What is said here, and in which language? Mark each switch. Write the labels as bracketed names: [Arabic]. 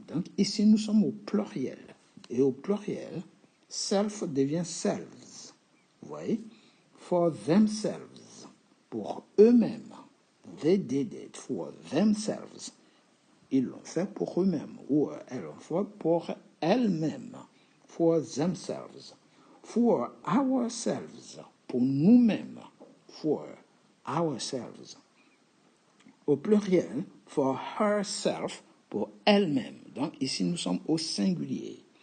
[French] Donc ici, nous sommes au pluriel. Et au pluriel, self devient selves. Vous voyez? [English] For themselves, [French] pour eux-mêmes. [English] They did it for themselves. [French] Ils l'ont fait pour eux-mêmes. Ou elles l'ont fait pour elles-mêmes. [English] For themselves. For ourselves, [French] pour nous-mêmes. [English] For ourselves. [French] Au pluriel, [English] for herself, [French] pour elle-même. Donc ici, nous sommes au singulier.